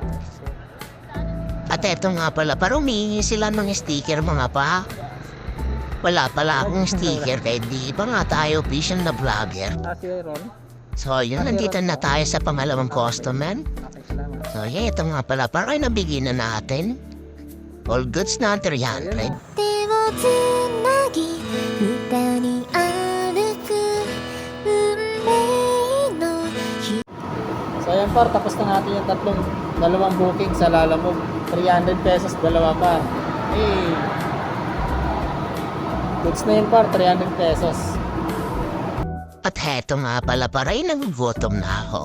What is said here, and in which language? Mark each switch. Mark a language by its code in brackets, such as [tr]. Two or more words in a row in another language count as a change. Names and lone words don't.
[tl] At eto nga pala, para humingi sila ng sticker mga pa. Wala pala akong sticker kaya di pa nga tayo official na vlogger. Si Ron. So yun, nandito na tayo sa pangalawang customer. Okay, salamat. So yeah, ito nga pala, para nabigyan na natin. [en] All goods [tl] na 300. [ja] 手をつなぎ歌に歩く運命の日 [tl] So ayan par, tapos na natin yung dalawang booking sa Lalamove. 300 pesos, dalawa par. Hey! Goods na yun par, 300 pesos. At heto nga pala, paray nagugutom na ako.